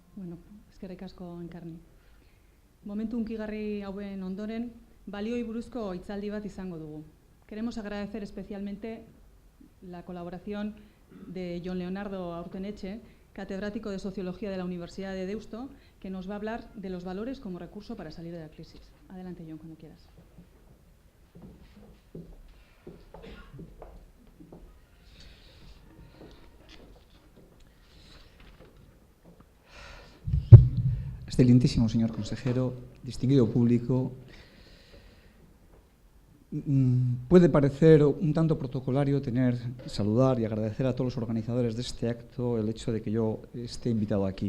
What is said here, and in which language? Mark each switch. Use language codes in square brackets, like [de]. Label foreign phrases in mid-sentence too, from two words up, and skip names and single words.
[eu] Bueno, eskerrik asko Enkarni. Momentu hunkigarri hauen ondoren, balioi buruzko hitzaldi bat izango dugu. [es] Queremos agradecer especialmente la colaboración de Jon Leonardo Aurteneche, catedrático de Sociología de la Universidad de Deusto, que nos va a hablar de los valores como recurso para salir de la crisis. Adelante, Jon, cuando quieras. Excelentísimo señor consejero, distinguido público, puede parecer un tanto protocolario saludar y agradecer a todos los organizadores de este acto el hecho de que yo esté invitado aquí.